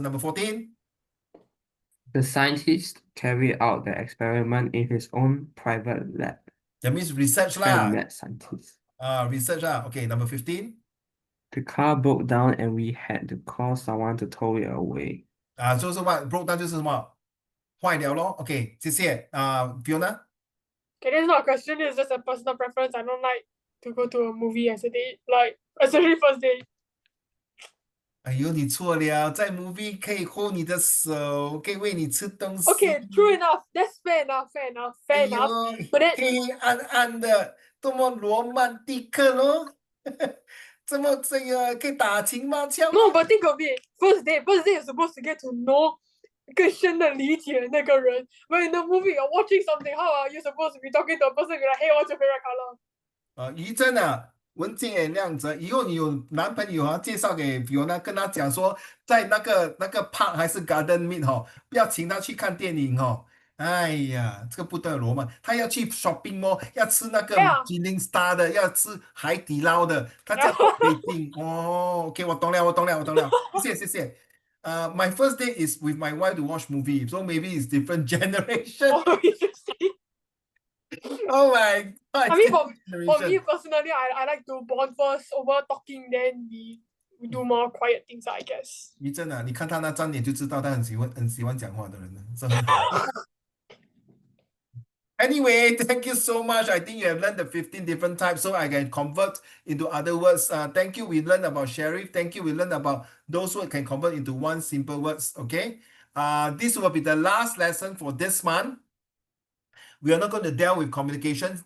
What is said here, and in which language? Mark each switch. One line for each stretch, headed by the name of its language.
English: Number 14. The scientist carried out the experiment in his own private lab. That means research Fan lah. lab scientist. Research lah. Okay, number 15. The car broke down and we had to call someone to tow it away.
Chinese: 就是什么
English: broke down
Chinese: 就是什么坏了咯。 OK，谢谢Fiona。
English: Okay, this is not a question, it's just a personal preference. I don't like to go to a movie as a date, like especially first date.
Chinese: 哎呦，你错了，在 movie 可以 hold 你的手，可以喂你吃东西。
English: Okay, true enough. That's fair enough, fair enough, 哎呦 enough. But then
Chinese: 黑暗暗的，多么罗曼蒂克咯！这个可以打情骂俏吗？
English: no, but think of it. First date is supposed to get to know
Chinese: 更深的理解那个人.
English: But in the movie, you're watching something. How are you supposed to be talking to a person? You're like, hey, what's your favorite color?
Chinese: 于真啊，文静也亮泽，以后你有男朋友啊，介绍给 Fiona，跟他讲说，在那个 park 还是 garden meet 不要请他去看电影哎呀，这个不得罗曼，他要去 shopping mall，要吃那个
English: Yeah.
Chinese: Michelin star 的，要吃海底捞的，他这样都可以定哦。 OK，我懂了，谢谢。
English: My first date is with my wife to watch movie, so maybe it's different generation. Oh, interesting. Oh my God! I mean, for generation. me personally, I like to bond first over talking, then we do more quiet things, I guess.
Chinese: 于真啊，你看他那张脸就知道他很喜欢讲话的人了，这很好。
English: Anyway, thank you so much. I think you have learned the 15 different types, so I can convert into other words. Thank you. We learned about sheriff. Thank you. We learned about those words can convert into one simple words. Okay. This will be the last lesson for this month. We are not going to deal with communications.